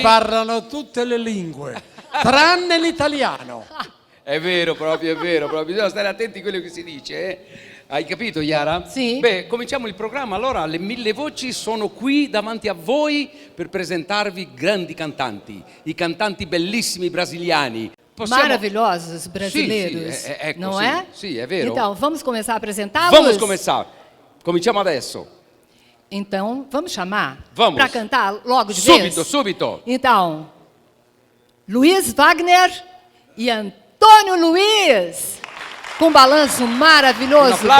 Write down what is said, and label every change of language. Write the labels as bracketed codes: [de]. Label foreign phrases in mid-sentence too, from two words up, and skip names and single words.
[it] parlano tutte le lingue, tranne l'italiano. È vero, proprio. Bisogna stare attenti a quello che si dice. Hai capito, Yara? Sì. Beh, cominciamo il programma. Allora, le 1000 voci sono qui davanti a voi per presentarvi grandi cantanti. I cantanti bellissimi brasiliani. [pt] Maravilhosos brasileiros, [it] Sì, ecco, [pt] não [it] sì, [pt] é? [it] sì, è vero. [pt] Então, vamos começar a apresentá-los? Vamos começar. [it] Cominciamo adesso. [pt] Então, vamos chamar? Vamos. Para cantar logo de vez? [it] Subito. [pt] Então, Luiz Wagner e Antônio Luiz, com um balanço maravilhoso aplauso.